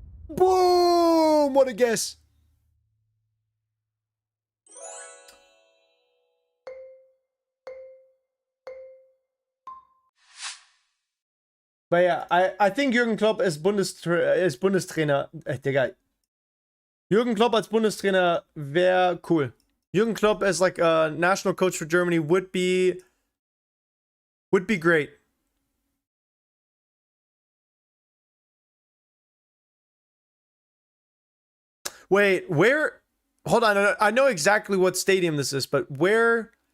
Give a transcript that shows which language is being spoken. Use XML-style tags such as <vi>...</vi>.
<en>Boom! What a guess. But yeah, I think Jürgen Klopp as Bundestrainer, Digga.</en> <de>Jürgen Klopp als Bundestrainer wäre cool.</de> <en>Jürgen Klopp as like a national coach for Germany would be great. Wait, where? Hold on, I know exactly what stadium this is, but where?</en>